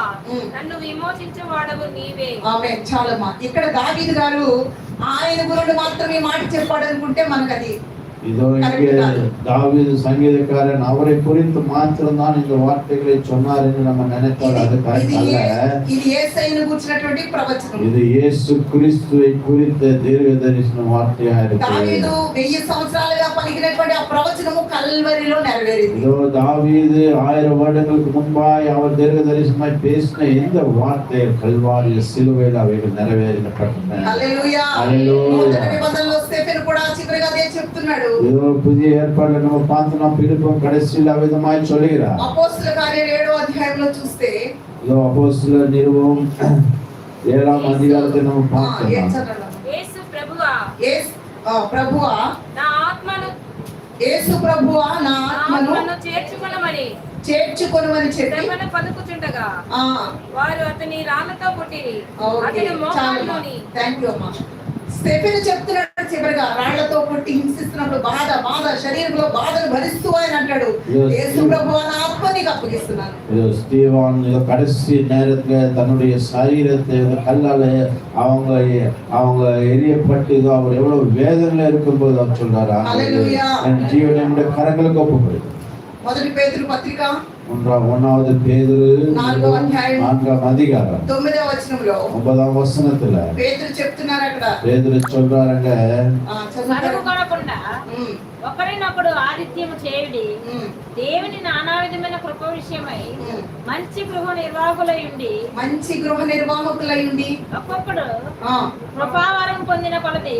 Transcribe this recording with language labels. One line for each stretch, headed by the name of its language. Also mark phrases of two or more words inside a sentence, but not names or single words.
Telugu: ఉమ్. నన్ను విమోచించువాడవు నీవే. ఆమేన్. చాలమ్మా. ఇక్కడ దావీదు గారు ఆయన గురుడు మాత్రమే మాట చెప్పాడు అనుకుంటే మనకు అది
Tamil: இதோ இங்கே தாவீது சங்கீதக்காரன் அவரை குறித்து மாத்திரம்தான் இந்த வார்த்தைகளை சொன்னார் என்று நம்ம நினைத்தால் அது கரெக்ட் அல்ல.
Telugu: ఇది యేసయ్యను గురించినటువంటి ప్రవచనం.
Tamil: இது இயேசு கிறிஸ்துவை குறித்த தீர்க்க தரிசன வார்த்தையா இருக்கு.
Telugu: దావీదు 1000 సంవత్సరాలుగా పలికినటువంటి ఆ ప్రవచనము కల్వరిలో నెరవేరింది.
Tamil: இதோ தாவீது 1000 வருடங்களுக்கு முன்பாய் அவர் தீர்க்க தரிசனமாய் பேசின இந்த வார்த்தை கல்வாரி சிலுவையில் அவைகள் நிறைவேறப்பட்டன.
Telugu: హల్లెలూయా. హల్లెలూయా. నూతన నిబంధనలో స్టెఫెను కూడా చివరిగా అదే చెప్తున్నాడు.
Tamil: இதோ புதிய ஏற்பாடுல நம்ம பார்த்தோம் பிலிப்பும் கடைசியில் அவ்விதமாய் சொல்லுகிறார்.
Telugu: అపోస్తలుల కార్యాలు 7వ అధ్యాయంలో చూస్తే
Tamil: இதோ அப்போஸ்தலர் நிருபம் 7ஆம் அதிகாரத்தை நம்ம
Telugu: ఏం
Tamil: பார்த்தோம்.
Telugu: చదవడం? యేసు ప్రభువా ప్రభువా నా ఆత్మను యేసు ప్రభువా నా ఆత్మను చేర్చుకొనుమని చెప్పి శ్రమను పలుకుచుండగా వారు అతని రాళ్ళతో కొట్టిరి. అతని మోకాళ్ళలోని థాంక్యూ అమ్మా. స్టెఫెను చెప్తున్నాడు చివరిగా రాళ్లతో కొట్టి హింసిస్తున్నప్పుడు బాధ శరీరంలో బాధను భరిస్తూ ఆయన అంటాడు యేసు ప్రభువా నా ఆత్మ నీకు అప్పగిస్తున్నాను.
Tamil: ஸ்டீவான் கடைசி நேரத்துல தன்னுடைய சரீரத்தை கல்லால அவங்க எரியப்பட்டு அவர் எவ்வளவு வேதனையில இருக்கும்போது அவர் சொல்றாரு என் ஜீவனை என்னுடைய கரங்களுக்கு ஒப்புக்கொடு.
Telugu: మొదటి పేతురు పత్రిక
Tamil: 1வது பேதுரு
Telugu: 4వ అధ్యాయం
Tamil: 4ஆம் அதிகாரம்
Telugu: 9వ వచనంలో
Tamil: 9ஆம் వచనத்துல
Telugu: పేతురు చెప్తున్నారు అక్కడ
Tamil: పేతురు சொல்றாருங்க
Telugu: సరుకుకొనకుండా ఒకరినొకడు ఆతిథ్యము చేయుడి దేవుని నానా విధమైన కృప విషయమై మంచి గృహ నిర్వాహకులై ఉండి ఒక్కొక్కడు కృపావరం పొందిన కొలది